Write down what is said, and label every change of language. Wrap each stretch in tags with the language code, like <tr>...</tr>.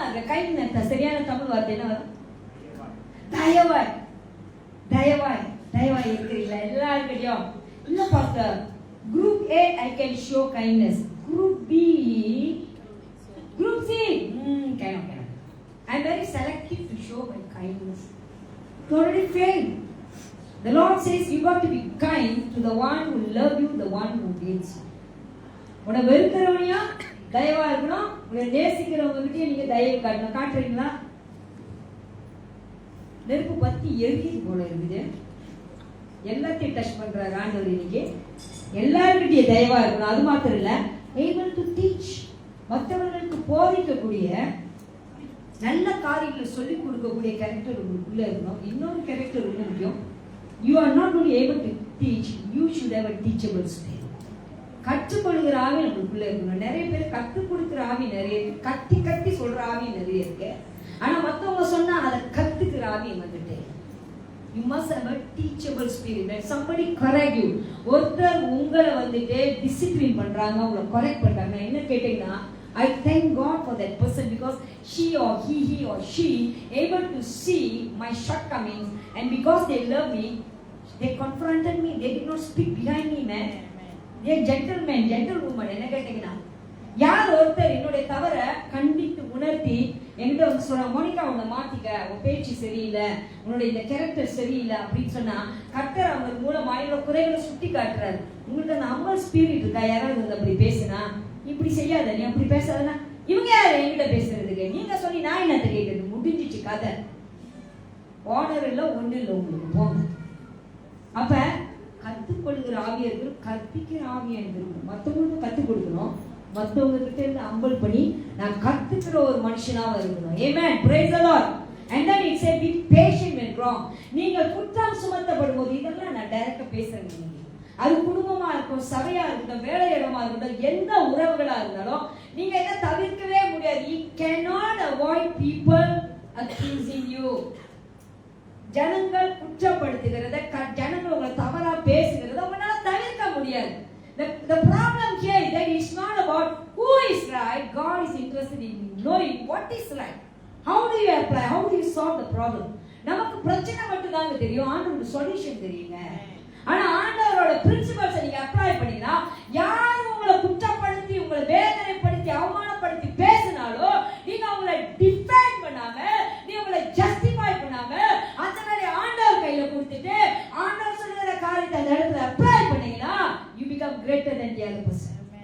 <ta>Kindness சரியான தமிழ் வார்த்தை என்ன வரும்? தயவாய். தயவாய் தயவாய் இருக்கிறீங்களா எல்லாருக்கிட்டையும்? இல்ல pastor,</ta> <en>group A I can show kindness, group B, group C cannot. I am very selective to show my kindness. You already failed. The Lord says you got to be kind to the one who love you, the one who hates you.</en> <ta>உன்னை வெறுக்கிறவனையா தயவா இருக்கணும், உன்னை நேசிக்கிறவங்க கிட்டே நீங்க தயவு காட்டணும். காட்டுறீங்களா? நெருப்பு பத்தி எரியுது போல இருக்குது. எல்லாத்தையும் டச் பண்றாரு ஆண்டவர். இன்னைக்கு எல்லாருக்கிட்டே தயவா இருக்கணும். அது மாத்திரம் இல்ல,</ta> <en>able to teach,</en> <ta>மற்றவர்களுக்கு போதிக்கக்கூடிய நல்ல காரியங்களை சொல்லிக் கொடுக்கக்கூடிய கேரக்டர் உங்களுக்குள்ள இருக்கணும். இன்னொரு கேரக்டர் ரொம்ப முக்கியம்.</ta> <en>You are not only able to teach, you should have a teachable spirit.</en> <ta>கற்றுக்கொள்கிற ஆவி நம்மளுக்குள்ள இருக்கணும். நிறைய பேர் கற்றுக் கொடுக்குற ஆவி நிறைய இருக்கு, கத்தி கத்தி சொல்ற ஆவி நிறைய இருக்கு. ஆனா மத்தவங்க சொன்னா அதை கத்துக்கிற ஆவி வந்துட்டு.</ta> <en>You must have a teachable spirit. When somebody correct you,</en> <ta>ஒருத்தர் உங்களை வந்துட்டு டிசிப்ளின் பண்றாங்க, உங்களை கரெக்ட் பண்றாங்க, என்ன கேட்டீங்கன்னா</ta> <en>I thank God for that person because he or she able to see my shortcomings, and because they love me, they confronted me. They did not speak behind me, man. They are gentlemen, gentlewoman.</en> <ta>என்ன கேட்டீங்கன்னா யார் ஒருத்தர் என்னுடைய தவற கண்டித்து உணர்த்தி என்கிட்ட வந்து சொல்ற, மோனிகா உன்னை மாத்திக்க, உன் பேச்சு சரியில்லை, உன்னுடைய இந்த கேரக்டர் சரியில்லை அப்படின்னு சொன்னா கர்த்தர் அவங்க மூலமா என்னோட குறைகளை சுட்டி காட்டுறாரு. உங்களுக்கு அந்த அம்பல் ஸ்பிரிட் இருக்கா? யாராவது வந்து அப்படி பேசுனா, இப்படி செய்யாத, நீ அப்படி பேசாதனா, இவங்க யாரு என்கிட்ட பேசுறதுக்கு, நீங்க சொல்லி நான் என்னத்தை கேட்கறது, முடிஞ்சிச்சு கதை. ஓனர் இல்லை, ஒண்ணு இல்லை, உங்களுக்கு போங்க. அப்ப கத்துக்கொள்கிற ஆவியா இருக்கணும், கற்பிக்கிற ஆவியா இருக்கணும். மற்றவங்களுக்கு கத்துக் கொடுக்கணும், மற்றவங்க கிட்ட இருந்து அம்பல் பண்ணி நான் கத்துக்கிற ஒரு மனுஷனாக இருக்கணும்.</ta> <en>Amen. Praise the Lord. And then it said be patient when wrong.</en> <ta>நீங்க குற்றம் சுமத்தப்படும் போது, இதெல்லாம் நான் டைரக்டா பேசுறேன். அது குடும்பமா இருக்கும், சபையா இருக்கட்டும், வேலை இடமா இருக்கட்டும், எந்த உறவுகளா இருந்தாலும் நீங்க இதை தவிர்க்கவே முடியாது.</ta> <en>You cannot avoid people accusing you.</en> <ta>ஜனங்கள் குற்றப்படுத்துகிறத, ஜனங்கள் உங்களை தவறா பேசுகிறத உங்களால தவிர்க்க முடியாது.</ta> <en>The problem here is that it's not about who is right. God is interested in knowing what is right. How do you apply? How do you solve the problem?</en> <ta>நமக்கு பிரச்சனை மட்டும் தாங்க தெரியும், ஆண்டவருக்கு சொல்யூஷன் தெரியுங்க. ஆனா ஆண்டவரோட பிரின்சிபல்ஸ் நீங்க அப்ளை பண்ணீங்கன்னா, யார் உங்களை குற்றப்படுத்தி, உங்களை வேதனைப்படுத்தி, அவமானப்படுத்தி பேசினாலோ நீங்க அவங்களை டிஃபெண்ட் பண்ணாம, நீங்க அவங்களை ஜஸ்டிஃபை பண்ணாம, அந்த மாதிரி ஆண்டவர் கையில கொடுத்துட்டு ஆண்டவர் சொல்ற காரியத்தை அந்த இடத்துல அப்ளை பண்ணீங்கன்னா,</ta> <en>you become greater than the other person.</en>